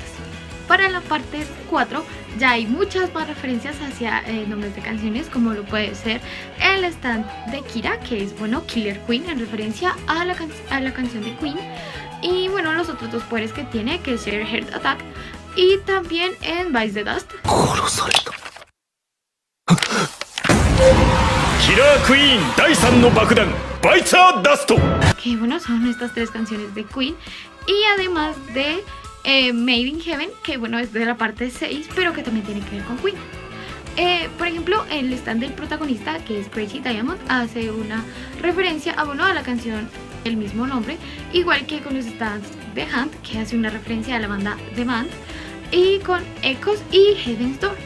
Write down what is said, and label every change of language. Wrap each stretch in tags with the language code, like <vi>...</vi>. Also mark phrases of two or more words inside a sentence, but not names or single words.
<es>Para la parte 4 ya hay muchas más referencias hacia nombres de canciones, como lo puede ser el stand de Kira, que es, bueno, Killer Queen, en referencia a la canción de Queen. Y bueno, los otros dos poderes que tiene, que es Share Heart Attack, y también en Vice the Dust. Killer Queen,</es> <ja>第3の爆弾 Vice the Dust.</ja> <es>Que bueno, son estas tres canciones de Queen. Y además de Made in Heaven, que bueno, es de la parte 6, pero que también tiene que ver con Queen. Por ejemplo, el stand del protagonista, que es Crazy Diamond, hace una referencia a la canción del mismo nombre, igual que con los stands de Hand, que hace una referencia a la banda The Band, y con Echoes y Heaven's Door.</es>